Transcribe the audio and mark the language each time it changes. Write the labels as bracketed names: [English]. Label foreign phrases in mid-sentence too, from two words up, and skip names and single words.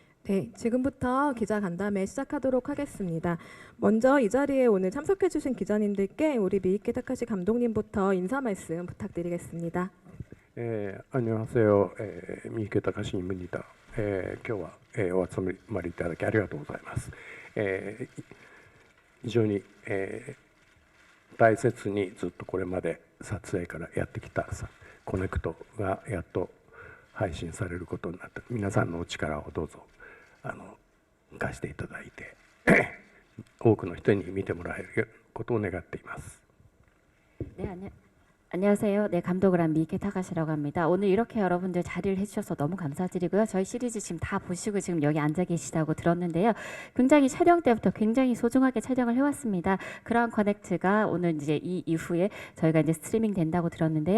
[Korean] 네, 지금부터 기자 간담회 시작하도록 하겠습니다. 먼저 이 자리에 오늘 참석해주신 기자님들께 우리 미이케 타카시 감독님부터 인사 말씀 부탁드리겠습니다. 안녕하세요. [Japanese] 三池隆新聞입니다. 今日は、お集まりいただきありがとうございます。非常に、大切にずっとこれまで撮影からやってきたコネクトがやっと配信されることになって、皆さんのお力をどうぞ貸していただいて多くの人に見てもらえることを願っています。 [Korean] 안녕하세요. 네, 감독을 한 미이케 타카시라고 합니다. 오늘 이렇게 여러분들 자리를 해주셔서 너무 감사드리고요. 저희 시리즈 지금 다 보시고 지금 여기 앉아 계시다고 들었는데요. 굉장히 촬영 때부터 굉장히 소중하게 촬영을 해왔습니다. 그러한 커넥트가 오늘 이제 이 이후에 저희가 이제 스트리밍 된다고 들었는데요.